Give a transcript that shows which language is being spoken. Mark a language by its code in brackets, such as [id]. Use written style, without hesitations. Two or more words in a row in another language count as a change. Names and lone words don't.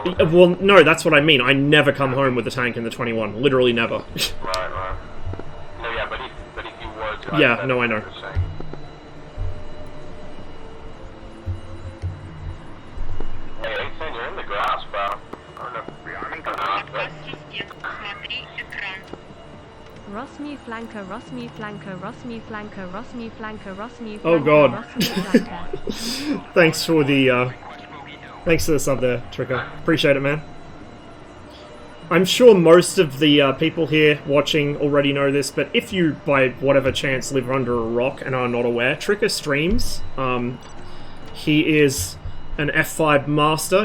[en] Well, no, that's what I mean. I never come home with a tank in the 21. Literally never. Right. No, yeah, but if you were to... Yeah, no, I know. Hey, 18, you're in the grass, bro. I don't know. Rosmu flanker, Rosmu flanker, Rosmu flanker, Rosmu flanker, Rosmu flanker. Oh god. Rosmu flanker. Thanks for the, thanks for the sub there, Tricker. Appreciate it, man. I'm sure most of the people here watching already know this, but if you, by whatever chance, live under a rock and are not aware, Tricker streams. He is an F5 master.